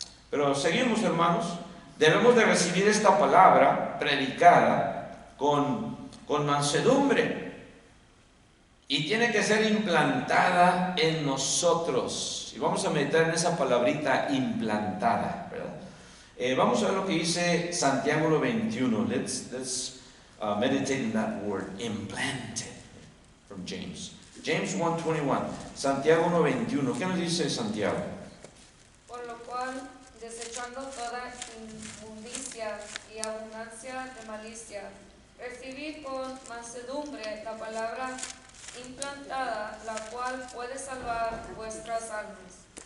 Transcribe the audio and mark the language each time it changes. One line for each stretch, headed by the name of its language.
Spanish: Pero seguimos, hermanos. Debemos de recibir esta palabra predicada con mansedumbre. Y tiene que ser implantada en nosotros. Y vamos a meditar en esa palabrita implantada, ¿verdad? Vamos a ver lo que dice Santiago 21.
English: Let's meditate in that word, implanted, from James.
Spanish: James 1:21. Santiago 1:21. ¿Qué nos dice Santiago? Por lo cual, desechando toda inmundicia y abundancia de malicia, recibid con mansedumbre la palabra implantada, la cual puede salvar vuestras almas.